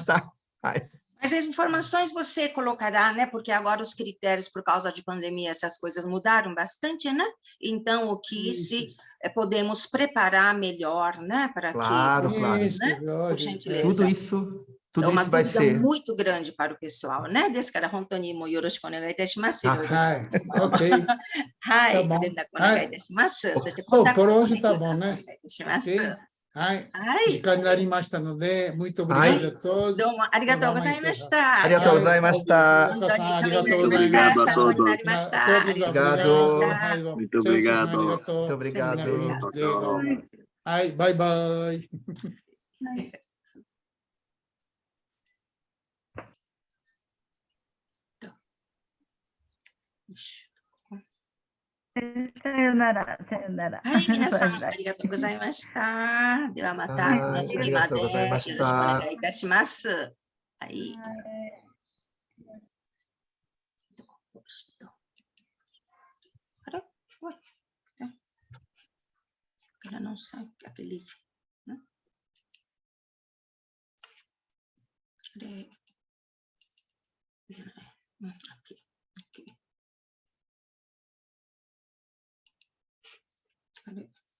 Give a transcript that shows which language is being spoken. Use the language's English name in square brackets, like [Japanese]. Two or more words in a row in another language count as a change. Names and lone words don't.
[Portuguese] Mas as informações você colocará, né? Porque agora os critérios, por causa de pandemia, essas coisas mudaram bastante, né? Então, o que podemos preparar melhor, né? Para Claro, que, claro. né? Por gentileza. Tudo uma isso vai dúvida ser. muito grande para o pessoal, né? [Japanese] ですから本当にもうよろしくお願いいたします。はい、OK。はい、 [Portuguese] tá [Japanese] 連絡お願いいたします。そして、 [Portuguese] Bom, por hoje tá bom, né? [Japanese] お願いいたします。はい。はい。時間になりましたので、 [Portuguese] muito obrigado a todos. [Japanese] どうもありがとうございました。ありがとうございました。本当にためになりまし [Portuguese] Obrigado [Japanese] た。 [Portuguese] a [Japanese] 参考 [Portuguese] todos. [Japanese] になりました。ありがとうございました。 [Portuguese] Muito obrigado. Muito obrigado. Tchau, tchau. [Japanese] はい、バイバイ。さよなら、さよなら。はい、皆さん、ありがとうございました。ではまた、この次までよろしくお願いいたします。はい。あれ? [Portuguese] Ué, ela não sabe aquele livro, né? Aqui, aqui. Cadê?